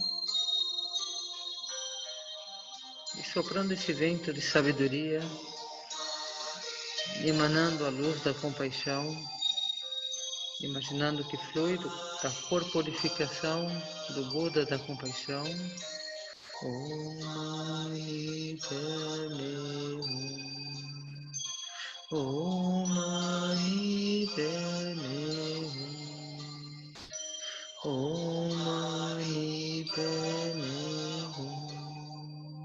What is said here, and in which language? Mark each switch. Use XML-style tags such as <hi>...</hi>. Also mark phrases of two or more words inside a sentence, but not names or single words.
<pt>e soprando esse vento de sabedoria, emanando a luz da compaixão, imaginando que flui da corporificação do Buda da compaixão.</pt> <sa>ওঁ मणि पद्मे हूं. ओं मणि पद्मे हूं. ओं मणि पद्मे हूं.</sa>